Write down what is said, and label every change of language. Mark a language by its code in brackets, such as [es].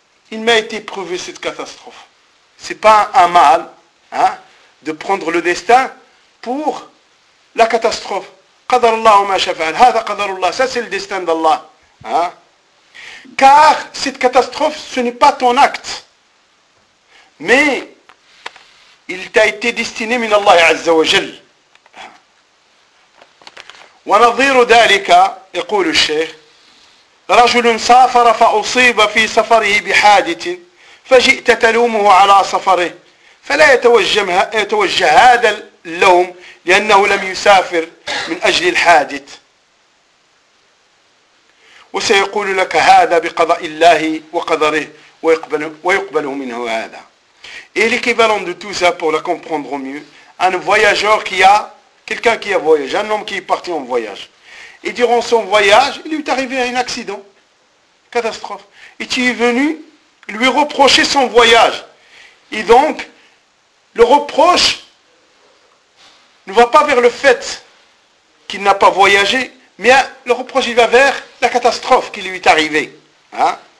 [fr] Il m'a été prouvé cette catastrophe. Ce n'est pas un mal de prendre le destin pour la catastrophe. [ar] Qadar Allah ma shafa'al, hada qadar Allah, [fr] ça c'est le destin d'Allah. Car cette catastrophe, ce n'est pas ton acte. Mais il t'a été destiné [ar] min Allah azza wa jal. Wa nadhiru dalika, yaqulu al-shaykh, رجل سافر فأصيب في سفره بحادث فجئت تلومه على سفره فلا يتوجه هذا اللوم لأنه لم يسافر من أجل الحادث وسيقول لك هذا بقضاء الله وقدره ويقبله منه هذا. [fr] Et l'équivalent de tout ça, pour la comprendre au mieux, un voyageur qui a, quelqu'un qui a voyagé, un homme qui est parti en voyage. Et durant son voyage, il lui est arrivé un accident, catastrophe. Et tu es venu lui reprocher son voyage. Et donc, le reproche ne va pas vers le fait qu'il n'a pas voyagé, mais le reproche il va vers la catastrophe qui lui est arrivée. Hein?